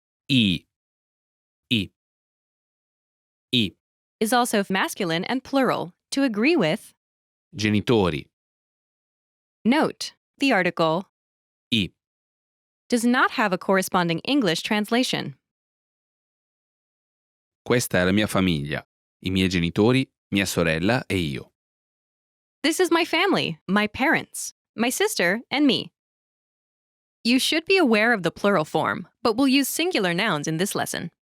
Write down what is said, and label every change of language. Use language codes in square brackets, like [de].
[it] I. I. I. [en] Is also masculine and plural to agree with. [it] Genitori. [en] Note, the article [it] I. [en] does not have a corresponding English translation. [it] Questa è la mia famiglia, i miei genitori, mia sorella e io. [en] This is my family, my parents, my sister, and me. You should be aware of the plural form, but we'll use singular nouns in this lesson.